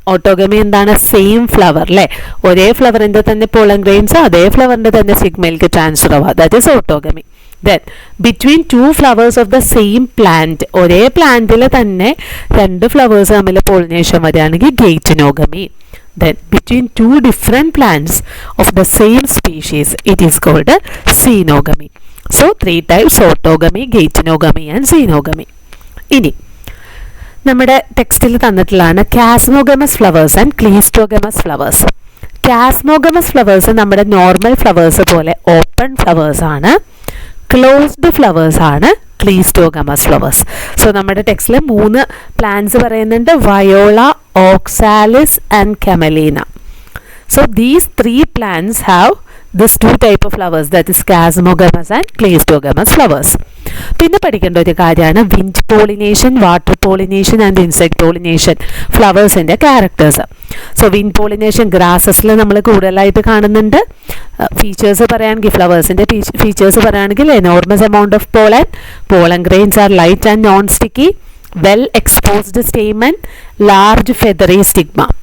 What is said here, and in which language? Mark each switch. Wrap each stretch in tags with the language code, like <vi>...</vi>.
<ml>Autogamy എന്താണ്, same flower അല്ലേ, ഒരേ ഫ്ലവറിൻ്റെ തന്നെ പോളൻ ഗ്രെയിൻസ് അതേ ഫ്ലവറിൻ്റെ തന്നെ സിഗ്മയിലേക്ക് ട്രാൻസ്ഫർ ആവുക,</ml> <en>That is autogamy. Then between 2 flowers of the same plant,</en> <ml>ഒരേ പ്ലാന്റിൽ തന്നെ 2 ഫ്ലവേഴ്സ് തമ്മിൽ പോളിനേഷൻ വരികയാണെങ്കിൽ ഗെയ്റ്റിനോഗമി.</ml> <en>Then between 2 different plants of the same species it is called xenogamy. So 3 types: autogamy, geitonogamy and xenogamy.</en> <ml>ഇനി നമ്മുടെ ടെക്സ്റ്റിൽ തന്നിട്ടുള്ളതാണ് കാസ്മോഗമസ് ഫ്ലവേഴ്സ് ആൻഡ് ക്ലീസ്റ്റോഗമസ് ഫ്ലവേഴ്സ്. കാസ്മോഗമസ് ഫ്ലവേഴ്സ് നമ്മുടെ normal flowers പോലെ ഓപ്പൺ ഫ്ലവേഴ്സ് ആണ്. ക്ലോസ്ഡ് ഫ്ലവേഴ്സ് ആണ് ക്ലീസ്റ്റോഗമസ് ഫ്ലവേഴ്സ്. സോ നമ്മുടെ ടെക്സ്റ്റിൽ 3 പ്ലാന്റ്സ് പറയുന്നുണ്ട്: Viola,</ml> <en>oxalis and camelina. So these three plants have this two type of flowers, that is chasmogamous and cleistogamous flowers.</en> <ml>പിന്നെ പഠിക്കേണ്ട ഒരു കാര്യമാണ് wind pollination, water pollination and insect pollination ഫ്ലവേഴ്സിൻ്റെ characters. So wind pollination ഗ്രാസസിൽ നമ്മൾ കൂടുതലായിട്ട് കാണുന്നുണ്ട്. Features പറയുകയാണെങ്കിൽ ഫ്ലവേഴ്സിൻ്റെ features പറയുകയാണെങ്കിൽ</ml> <en>Enormous amount of pollen grains are light and non sticky, well exposed stamen, large feathery stigma.</en>